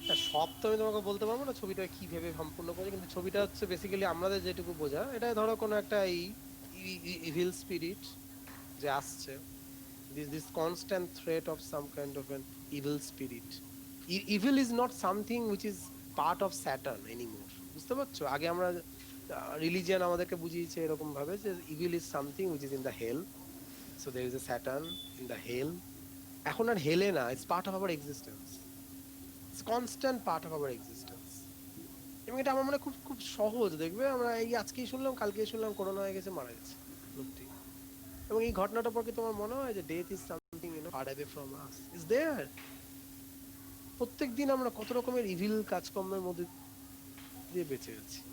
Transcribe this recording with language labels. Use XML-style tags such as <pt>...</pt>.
<bn>সব তো আমি তোমাকে বলতে পারবো না ছবিটা কি ভেবে সম্পূর্ণ করে, কিন্তু ছবিটা হচ্ছে বেসিক্যালি আমাদের যেটুকু বোঝা, এটা ধরো কোনো একটা ইভিল স্পিরিট যে আসছে,</bn> <en>this constant threat of some kind of an evil spirit. Evil is not something which is part of Saturn anymore.</en> <bn>বুঝতে পারছো? আগে আমরা রিলিজিয়ন আমাদেরকে বুঝিয়েছে এরকম ভাবে যে</bn> <en>evil is something which is in the hell. So there is a Saturn in the hell.</en> <bn>এখন আর হেলে না,</bn> <en>it's part of our existence. It's constant part of our existence.</en> <bn>এবং এটা আমার মনে হয় খুব খুব সহজ, দেখবে আমরা এই আজকেই শুনলাম কালকেই শুনলাম করোনা হয়ে গেছে মারা গেছে সত্যি। এবং এই ঘটনাটা পর কি তোমার মনে হয় যে</bn> <en>Death is something far away from us? Is there?</en> <bn>প্রত্যেকদিন আমরা কত রকমের ইভিল কাজকর্মের মধ্যে দিয়ে বেঁচে আছি।</bn>